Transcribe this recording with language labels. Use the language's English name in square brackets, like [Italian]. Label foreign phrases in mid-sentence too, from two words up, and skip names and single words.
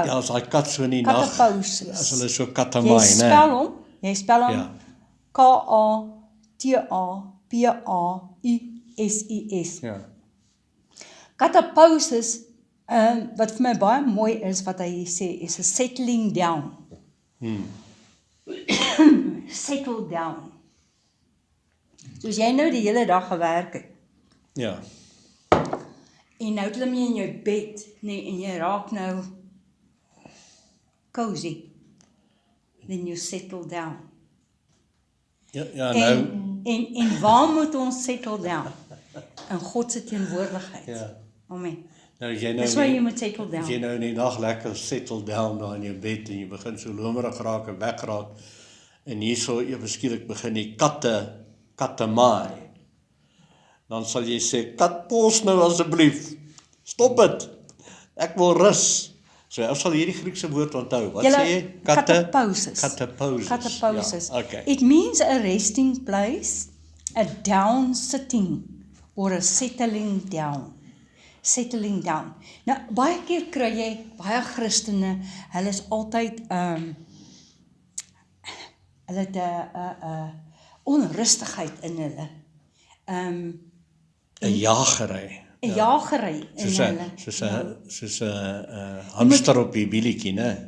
[Afrikaans] Ja, as daai kat so in die nag, Kataposes. as hulle so Jy katamaai, spel hom Ja. Katapauses. Ja. Katapauses, wat vir my baie mooi is, wat hy sê, [English] is a settling down. Settle down. [Afrikaans] Soos jy nou die hele dag gewerk het, Ja. en nou klim jy in jou bed, nee, en jy raak nou cozy, [English] then you settle down. [Afrikaans] Ja, nou. En waar moet ons [English] settle down? [Afrikaans] In God se teenwoordigheid. Ja. Amen. Nou jy Dis waar jy moet [English] settle down. [Afrikaans] As jy nou in die dag lekker [English] settle down [Afrikaans] daar in jou bed en jy begin so lomerig raak en wegraak en hierso ewe skielik begin die katte maai. Dan sal jy sê, kat pos nou asseblief. Stop dit. Ek wil rus. So ou sal hierdie Griekse woord onthou. Wat sê jy? Katapauses. Katapauses. Ja, okay. [English] It means a resting place, a down sitting, or a settling down. Settling down. [Afrikaans] Nou, baie keer kry jy, baie Christene, hulle is altyd, hulle het 'n onrustigheid in hulle. 'n jagery. 'n jagery in hulle. Soos 'n hamster op die bielietjie, né?